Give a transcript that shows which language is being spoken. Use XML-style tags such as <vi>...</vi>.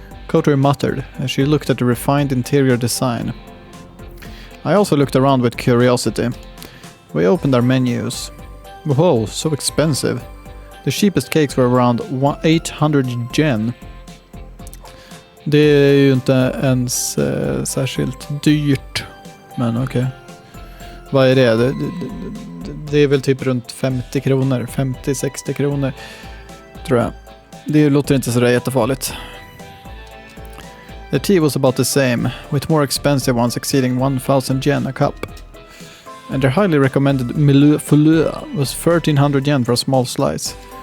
<en>Kotori muttered as she looked at the refined interior design. I also looked around with curiosity. We opened our menus. Whoa, so expensive. The cheapest cakes were around 800 yen.</en> <sv>Det är ju inte ens särskilt dyrt. Men okej. Vad är det? Det är väl typ runt 50 kronor. 50-60 kronor. Tror jag. Det låter inte så där jättefarligt.</sv> <en>The tea was about the same, with more expensive ones exceeding 1000 yen a cup. And their highly recommended milieu fouilleux was 1300 yen for a small slice.</en>